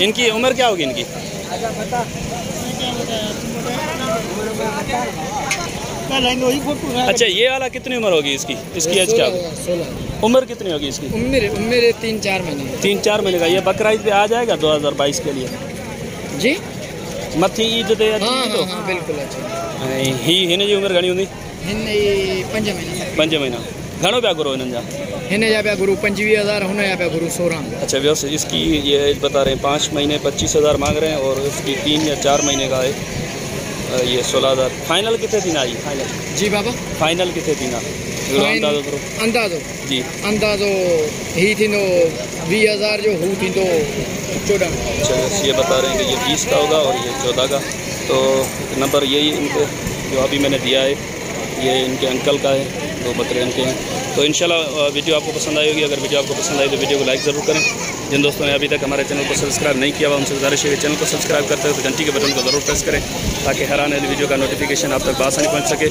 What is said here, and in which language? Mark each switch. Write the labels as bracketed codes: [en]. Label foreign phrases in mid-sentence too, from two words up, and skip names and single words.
[ur] ان کی عمر کیا ہوگی ان کی؟ اچھا یہ والا کتنی عمر ہوگی اس کی? اس کی ایج کیا ہوگی؟ عمر کتنی ہوگی اس کی? عمر 3-4 مہینے. 3-4 مہینے کا. یہ بکرا عید پہ آ جائے گا 2022 کے لیے जी? [sd] मथी ईद ते [ur] تو ہاں بالکل۔ اچھا [sd] हिन जी उम्र घणी हूंदी? 5 महीना। घणो पिया गुरु हिननि जा? हिन जा पिया गुरु 25,000, हुन जा पिया गुरु 16। [ur] اچھا ویوستھا اس کی یہ ایج بتا رہے ہیں 5 مہینے 25,000 مانگ رہے ہیں، اور اس کی 3 یا 4 مہینے کا ہے یہ 16,000. فائنل کتنے دن آئی؟ فائنل جی بابا فائنل کتنے دن [sd] अंदाज़ो करो? अंदाज़ो जी अंदाज़ो ही थींदो 20,000 जो हू थींदो 14। [ur] اچھا یہ بتا رہے ہیں کہ یہ 20 کا ہوگا اور یہ 14 کا۔ تو نمبر یہی ان کے جو ابھی میں نے دیا ہے، یہ ان کے انکل کا ہے. 2 بکرے ان کے ہیں. تو ان شاء اللہ ویڈیو آپ کو پسند آئے گی۔ اگر ویڈیو آپ کو پسند آئی تو ویڈیو کو لائک ضرور کریں. جن دوستوں نے ابھی تک ہمارے چینل کو سبسکرائب نہیں کیا ہوا ان سے گزارش ہے کہ چینل کو سبسکرائب کرتے ہو تو گھنٹی کے بٹن کو ضرور پریس کریں، تاکہ ہر آنے والی ویڈیو کا نوٹیفکیشن آپ تک بآسانی پہنچ سکے.